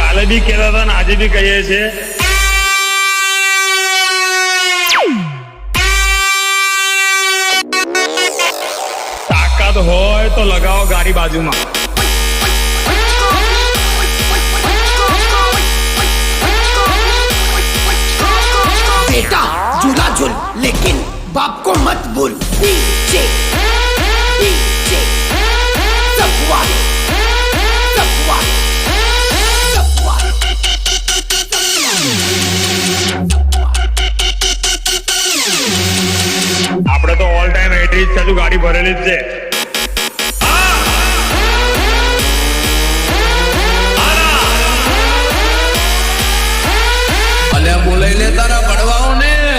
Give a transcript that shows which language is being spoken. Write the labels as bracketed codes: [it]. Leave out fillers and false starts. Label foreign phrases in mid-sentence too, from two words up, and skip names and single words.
[gu] બી કહેતા હતા ને આજે બી કહીએ છીએ, તાકાત હોય તો લગાવો ગાડી બાજુમાં. [hi] बेटा झूला झूल लेकिन बाप को मत भूल. डीजे डीजे सफवाद सफवाद सफवाद. [gu] આપણે તો [en] all time [gu] 80 જ ચાલુ ગાડી ભરેલી જ છે. અલ્યા બોલાઈ લે તારા પડવાઓ ને.